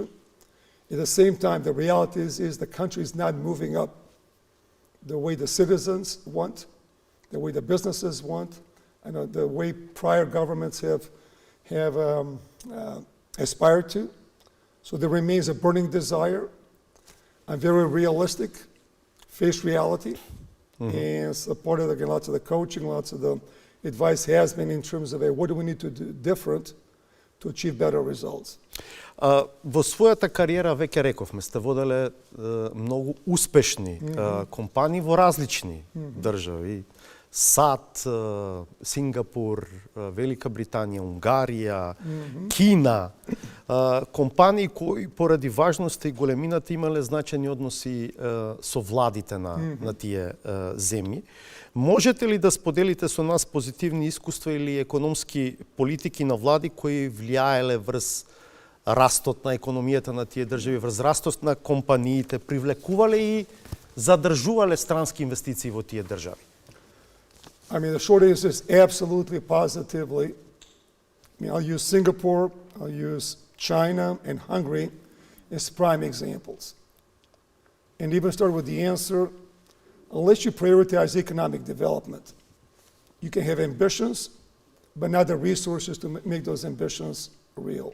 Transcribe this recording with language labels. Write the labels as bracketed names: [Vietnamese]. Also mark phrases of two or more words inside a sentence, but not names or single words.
[English] At the same time, the reality is the country is not moving up the way the citizens want, the way the businesses want, and the way prior governments have aspired to. So there remains a burning desire. I'm very realistic, face reality, and so part of lots of the coaching, lots of the advice has been in terms of what do we need to do different to achieve better results. [Macedonian] Во својата кариера, веќе рековме, сте воделе многу успешни компании во различни држави. САД, Сингапур, Велика Британија, Унгарија, Кина. Компании кои поради важноста и големината имале значајни односи со владите на тие земји. Можете ли да споделите со нас позитивни искуства или економски политики на влади кои влијаеле врз растот на економијата на тие држави, врз растот на компаниите, привлекувале и задржувале странски инвестиции во тие држави? [English] I mean, the short answer is absolutely, positively. I mean, I'll use Singapore, I'll use China and Hungary as prime examples. And even start with the answer, unless you prioritize economic development, you can have ambitions, but not the resources to make those ambitions real.